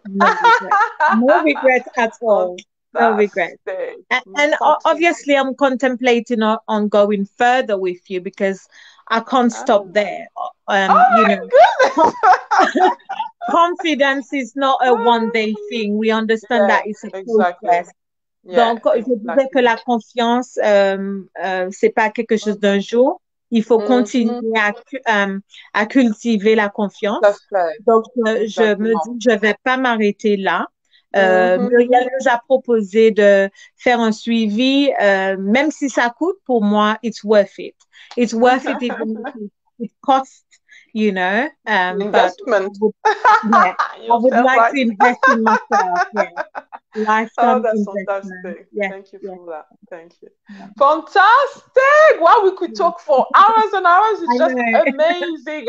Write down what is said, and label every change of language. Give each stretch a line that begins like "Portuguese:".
English: no regrets at all. No regrets. And obviously, I'm contemplating on going further with you because I can't stop there. You know, confidence is not a one-day thing. We understand that it's a process.
French: Donc, je disais que la confiance, c'est pas quelque chose d'un jour. Il faut continuer à cultiver la confiance. Donc, je me dis, je vais pas m'arrêter là. Muriel nous a proposé de faire un suivi, même si ça coûte, pour moi,
English: it's worth it. It's worth it even if it costs, you know. Investment. I would like to invest in myself. Yeah. Lifetime that's investment. fantastic. Yeah. Thank you for that. Thank you. Fantastic. Wow, we could talk for hours and hours. It's just amazing.